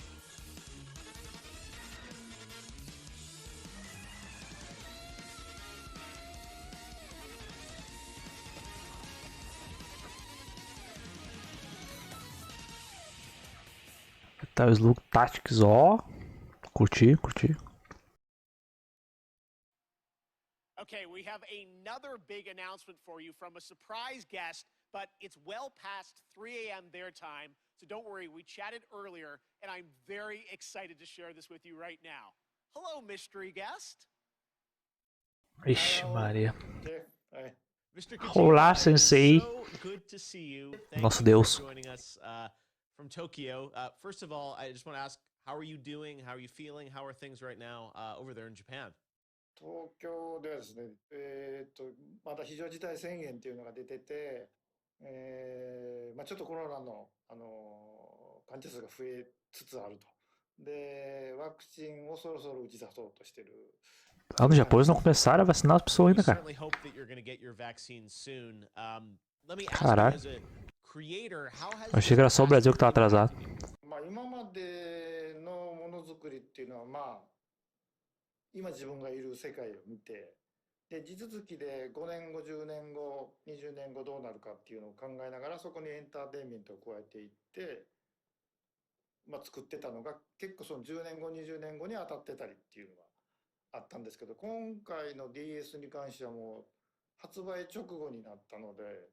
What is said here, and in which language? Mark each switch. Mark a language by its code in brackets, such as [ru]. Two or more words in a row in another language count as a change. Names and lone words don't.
[pt] Tá o Slug Tactics, ó. Curti, curti. [en] Okay, we have another big announcement for you from a surprise guest, but it's well past 3 a.m. their time, so don't worry, we chatted earlier, and I'm very excited to share this with you right now. Hello, mystery guest. [pt] Ixi, Maria. [en] Mr. [pt] Olá, [en] Kojima, it is sensei. so good to see you. Thank [pt] Nosso [en] you [pt] Deus. [en] for joining us from Tokyo. First of all, I just want to ask, how are you doing? How are you feeling? How are things right now over there in Japan? [ja] 東京ではですね、まだ非常事態宣言っていうのが出てて、ちょっとコロナの、患者数が増えつつあると。で、ワクチンをそろそろ打ち出そうとしてる。 [pt] Lá no Japão eles não começaram a vacinar as pessoas [en] We [pt] ainda, cara. [en] certainly hope that you're going to get your vaccine soon. Let me ask you, [pt] Caralho. [en] as a creator, how has [pt] Achei que era só o Brasil que tava atrasado. [ja] 今までのものづくりっていうのは、今自分がいる世界を見て、で地続きで5年後10年後20年後どうなるかっていうのを考えながらそこにエンターテインメントを加えていって、作ってたのが結構その10年後20年後に当たってたりっていうのがあったんですけど、今回の DS に関してはもう発売直後になったので、